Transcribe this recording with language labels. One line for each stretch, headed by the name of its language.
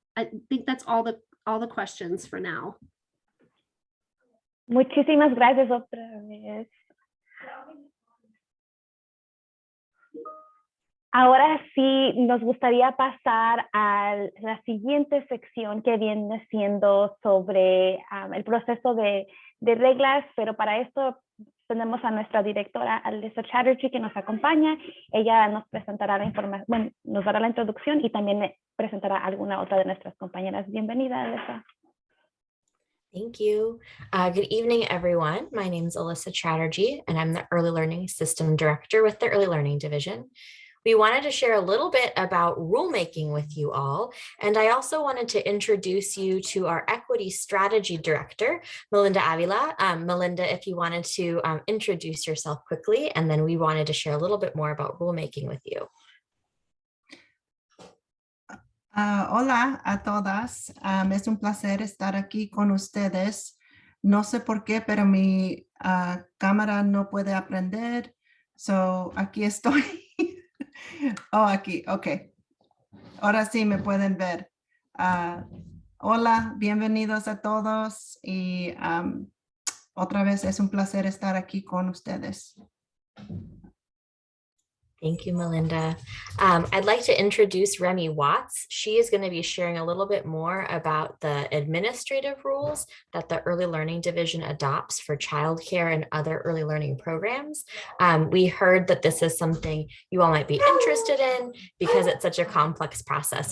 English: I think that's all the questions for now.
Spanish: Muchísimas gracias otra vez. Ahora sí, nos gustaría pasar a la siguiente sección, que viene siendo sobre el proceso de reglas, pero para esto tenemos a nuestra directora, Alyssa Chatterjee, que nos acompaña. Ella nos presentará la información, bueno, nos dará la introducción y también presentará a alguna otra de nuestras compañeras. Bienvenida, Alyssa.
English: Thank you. Good evening, everyone. My name is Alyssa Chatterjee, and I'm the Early Learning System Director with the Early Learning Division. We wanted to share a little bit about rulemaking with you all, and I also wanted to introduce you to our Equity Strategy Director, Melinda Avila. Melinda, if you wanted to introduce yourself quickly, and then we wanted to share a little bit more about rulemaking with you.
Spanish: Hola a todas, es un placer estar aquí con ustedes. No sé por qué, pero mi cámara no puede aprender, so aquí estoy. Oh, aquí, ok. Ahora sí me pueden ver. Hola, bienvenidos a todos y otra vez es un placer estar aquí con ustedes.
English: Thank you, Melinda. I'd like to introduce Remy Watts. She is going to be sharing a little bit more about the administrative rules that the Early Learning Division adopts for childcare and other early learning programs. We heard that this is something you all might be interested in because it's such a complex process.